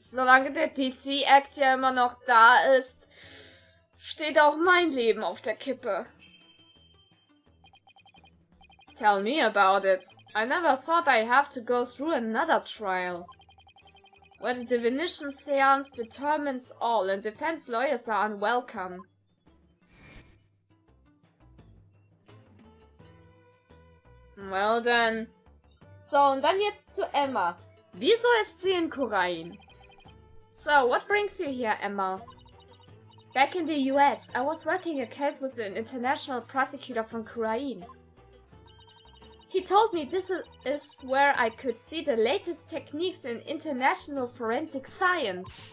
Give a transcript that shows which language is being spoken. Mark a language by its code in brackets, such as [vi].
[de] Solange der DC-Act ja immer noch da ist, steht auch mein Leben auf der Kippe. [en] Tell me about it. I never thought I'd have to go through another trial. Where the divination seance determines all and defense lawyers are unwelcome. Well then. [de] So, und dann jetzt zu Emma. Wieso ist sie in Korein? [en] So, what brings you here, Emma? Back in the US, I was working a case with an international prosecutor from Korean. He told me this is where I could see the latest techniques in international forensic science.